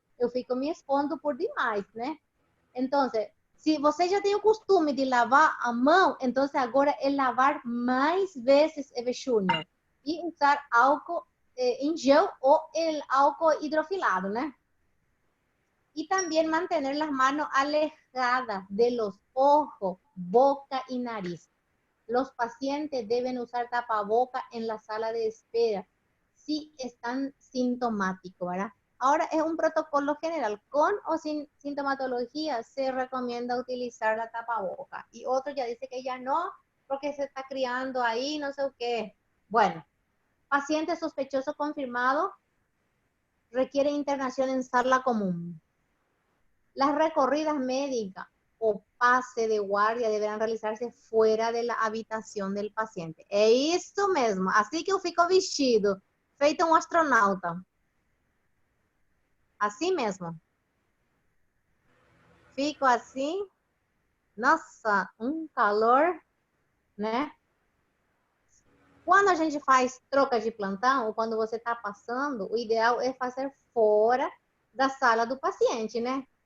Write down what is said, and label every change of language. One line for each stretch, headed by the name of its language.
Portuguese: Eu fico me expondo por demais, né? Então, se você já tem o costume de lavar a mão, então agora é lavar mais vezes, Eve Júnior, e usar álcool em gel ou álcool hidrofilado, né? E também manter as mãos
Spanish: alejadas de los ojos, boca y nariz. Los pacientes deben usar tapaboca en la sala de espera si están sintomáticos, ¿verdad? Ahora es un protocolo general, con o sin sintomatología se recomienda utilizar la tapaboca. Y otro ya dice que ya no, porque se está criando ahí, no sé qué. Bueno, paciente sospechoso confirmado requiere internación en sala común. Las recorridas médicas o pase de guardia deberán realizarse fuera de la habitación del paciente.
Portuguese: É isso mesmo. Assim que eu fico vestido, feito um astronauta. Assim mesmo. Fico assim. Nossa, um calor, né? Quando a gente faz troca de plantão, ou quando você está passando, o ideal é fazer fora da sala do paciente, né?